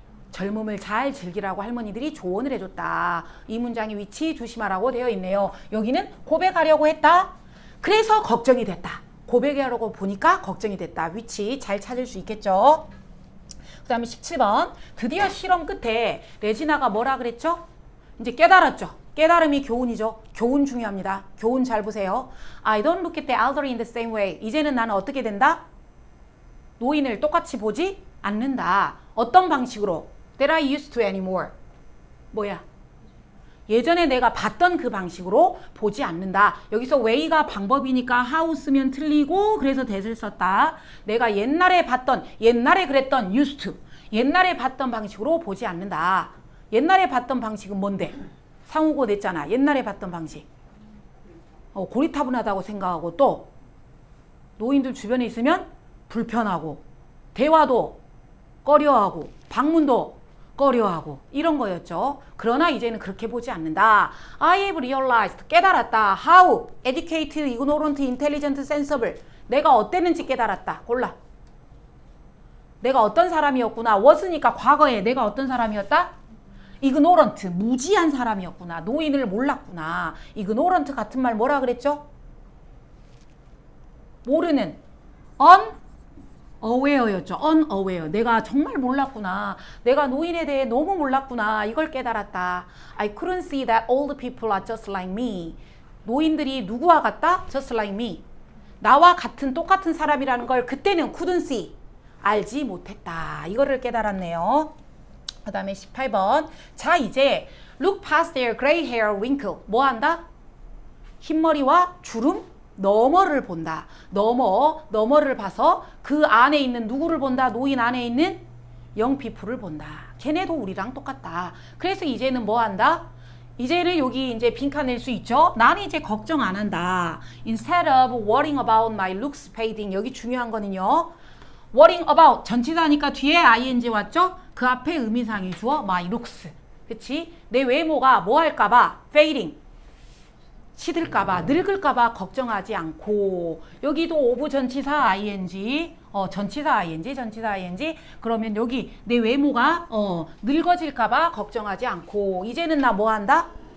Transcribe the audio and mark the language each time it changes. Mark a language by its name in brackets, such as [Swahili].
[Korean] 젊음을 잘 즐기라고 할머니들이 조언을 해줬다. 이 문장의 위치 조심하라고 되어 있네요. 여기는 고백하려고 했다. 그래서 걱정이 됐다. 고백하려고 보니까 걱정이 됐다. 위치 잘 찾을 수 있겠죠. 그 다음에 17번. 드디어 실험 끝에 레지나가 뭐라 그랬죠? 이제 깨달았죠. 깨달음이 교훈이죠. 교훈 중요합니다. 교훈 잘 보세요. [English] I don't look at the elderly in the same way. [Korean] 이제는 나는 어떻게 된다? 노인을 똑같이 보지 않는다. 어떤 방식으로? [English] That I used to anymore. [Korean] 뭐야? 예전에 내가 봤던 그 방식으로 보지 않는다. 여기서 way가 방법이니까 how 쓰면 틀리고 그래서 that을 썼다. 내가 옛날에 그랬던 [English] used to. [Korean] 옛날에 봤던 방식으로 보지 않는다. 옛날에 봤던 방식은 뭔데? 상호고 냈잖아. 옛날에 봤던 방식. 고리타분하다고 생각하고 또 노인들 주변에 있으면 불편하고 대화도 꺼려하고 방문도 꺼려하고 이런 거였죠. 그러나 이제는 그렇게 보지 않는다. [English] I have realized [Korean] 깨달았다. [English] How educated, ignorant, intelligent, sensible [Korean] 내가 어땠는지 깨달았다. 골라. 내가 어떤 사람이었구나. was니까 과거에 내가 어떤 사람이었다? ignorant 무지한 사람이었구나. 노인을 몰랐구나. ignorant 같은 말 뭐라 그랬죠? 모르는 unaware였죠. unaware. 내가 정말 몰랐구나. 내가 노인에 대해 너무 몰랐구나. 이걸 깨달았다. [English] I couldn't see that old people are just like me. [Korean] 노인들이 누구와 같다? [English] Just like me. [Korean] 나와 같은 똑같은 사람이라는 걸 그때는 [English] couldn't see. [Korean] 알지 못했다. 이거를 깨달았네요. 그 다음에 18번. 자, 이제 [English] look past their gray hair wrinkle. [Korean] 뭐 한다? 흰머리와 주름? 너머를 본다. 너머를 봐서 그 안에 있는 누구를 본다? 노인 안에 있는 영피플을 본다. 걔네도 우리랑 똑같다. 그래서 이제는 뭐 한다? 이제는 여기 이제 빈칸 낼 수 있죠? 나는 이제 걱정 안 한다. [English] Instead of worrying about my looks fading. [Korean] 여기 중요한 거는요. [English] worrying about [Korean] 전치사니까 뒤에 ing 왔죠? 그 앞에 의미상의 주어 [English] my looks. [Korean] 그치? 내 외모가 뭐 할까봐 fading. 시들까봐 늙을까봐 걱정하지 않고 여기도 오브 전치사 ing 전치사 ing 그러면 여기 내 외모가 늙어질까봐 걱정하지 않고 이제는 나 뭐 한다?